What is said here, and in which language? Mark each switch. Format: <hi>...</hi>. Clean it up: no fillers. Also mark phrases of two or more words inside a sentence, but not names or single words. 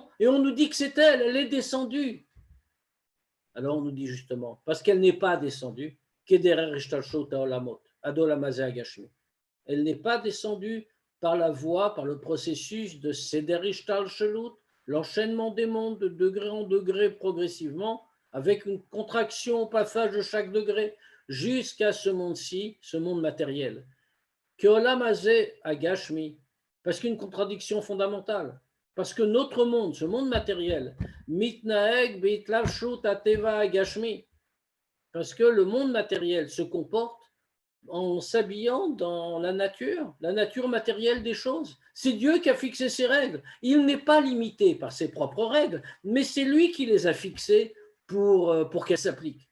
<fr>Et on nous dit que c'est elle, elle est descendue. Alors on nous dit justement, parce qu'elle n'est pas descendue, elle n'est pas descendue par la voie, par le processus de</fr> <he>סדר השתלשלות,</he> <fr>l'enchaînement des mondes de degré en degré progressivement, avec une contraction au passage de chaque degré, jusqu'à ce monde-ci, ce monde matériel.</fr> <he>כעולם הזה הגשמי, parce qu'il y a une contradiction fondamentale.</he> <fr>Parce que notre monde, ce monde matériel,</fr> <he>מתנהג בהתלבשות הטבע הגשמי,</he> <fr>parce que le monde matériel se comporte en s'habillant dans la nature matérielle des choses. C'est Dieu qui a fixé ses règles. Il n'est pas limité par ses propres règles, mais c'est lui qui les a fixées pour qu'elles s'appliquent.</fr>